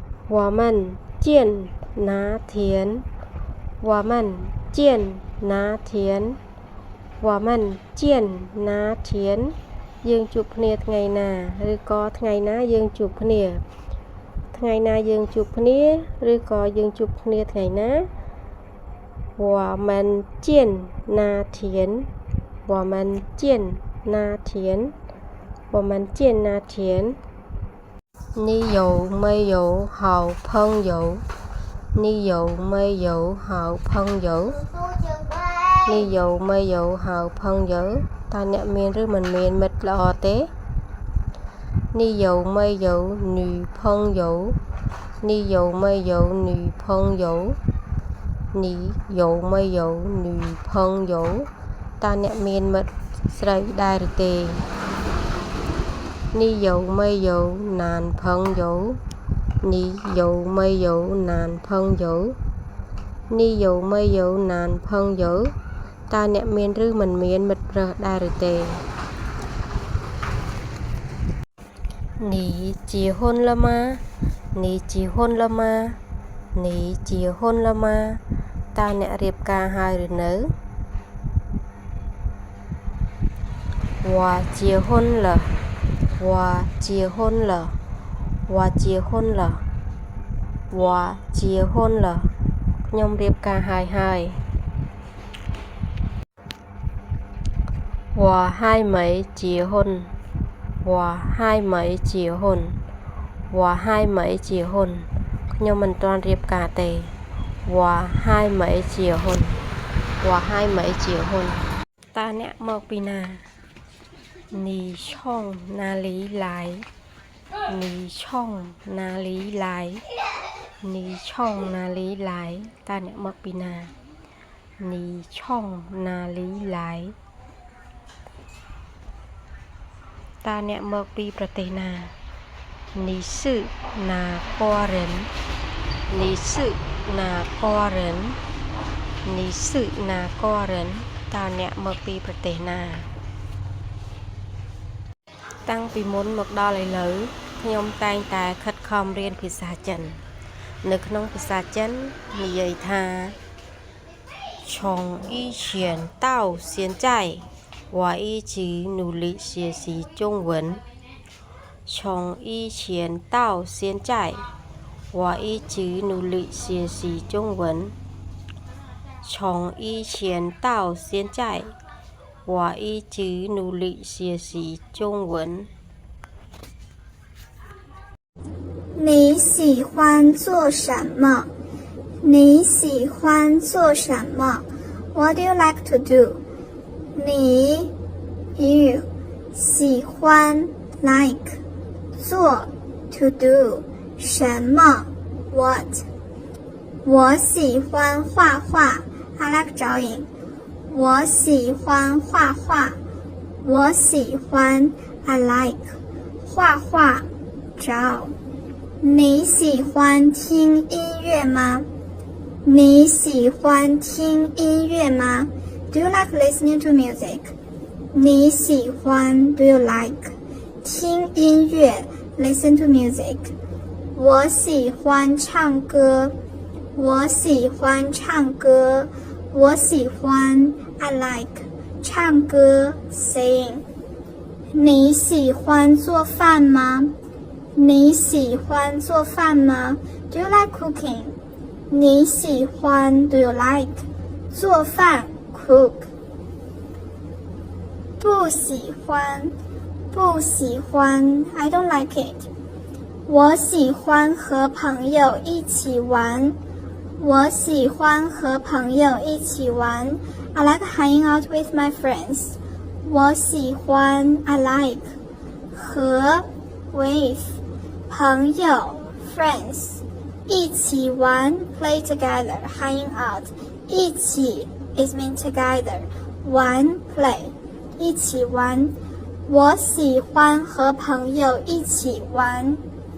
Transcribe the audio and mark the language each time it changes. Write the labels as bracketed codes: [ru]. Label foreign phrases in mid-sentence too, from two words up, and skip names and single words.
[zh] 我们见哪天我们见哪天我们见哪天 [km] យើងជួបគ្នាថ្ងៃណាឬក៏ថ្ងៃណាយើងជួបគ្នា ថ្ងៃណាយើងជួបគ្នាឬក៏យើងជួបគ្នាថ្ងៃណា [zh] 我们见哪天我们见哪天我们见哪天你有没有好朋友你有没有好朋友你有没有好朋友 [km] ตาអ្នកមានឬមិនមានមិត្តល្អទេ [zh] 你有没有女朋友你有没有女朋友你有没有女朋友 [km] ตาអ្នកមានមិត្តស្រីដែរឬទេ [zh] 你有没有男朋友你有没有男朋友你有没有男朋友 [km] ตาអ្នកមានឬមិនមានមិត្តប្រុសដែរឬទេ [zh] 你结婚了吗你结婚了吗你结婚了吗 [km] តើអ្នករៀបការហើយឬនៅ [zh] 我结婚了我结婚了我结婚了我结婚了 [km] ខ្ញុំរៀបការហើយ [zh] 我还没结婚我还没结婚我还没结婚 [km] ខ្ញុំមិនទាន់រៀបការទេ [zh] 我还没结婚我还没结婚 [km] តើអ្នកមកពីណា [zh] 你从哪里来你从哪里来你从哪里来 [km] តើអ្នកមកពីណា [zh] 你从哪里来 [km] ตาអ្នកមកពីប្រទេសណា [zh] 你是哪国人你是哪国人你是哪国人 [km] តើអ្នកមកពីប្រទេសណា តាំងពីមុនមកដល់ឥឡូវខ្ញុំតែងតែខិតខំរៀនភាសាចិននៅ ក្នុងភាសាចិននិយាយថា [zh] 从以前到现在我一直努力学习中文从以前到现在我一直努力学习中文从以前到现在我一直努力学习中文你喜欢做什么你喜欢做什么 [en] What do you like to do 你 you 喜欢 like 做 to do 什么 what 我 [zh] 喜欢画画 [en] I like drawing [zh] 我喜欢画画我喜欢 [en] I like [zh] 画画 draw 你喜欢听音乐吗你喜欢听音乐吗 [en] Do you like listening to music? [zh] 你喜欢 [en] Do you like [zh] 听音乐 [en] Listen to music [zh] 我喜欢唱歌我喜欢唱歌我喜欢 [en] I like [zh] 唱歌 Sing 你喜欢做饭吗你喜欢做饭吗 [en] Do you like cooking? [zh] 你喜欢 [en] Do you like [zh] 做饭cook 不喜欢不喜欢 [en] I don't like it [zh] 我喜欢和朋友一起玩我喜欢和朋友一起玩 [en] I like hanging out with my friends [zh] 我喜欢 [en] I like [zh] 和 with 朋友 friends 一起玩 [en] play together hanging out [zh] 一起 [en] is mean together [zh] 玩 play 一起玩我喜欢和朋友一起玩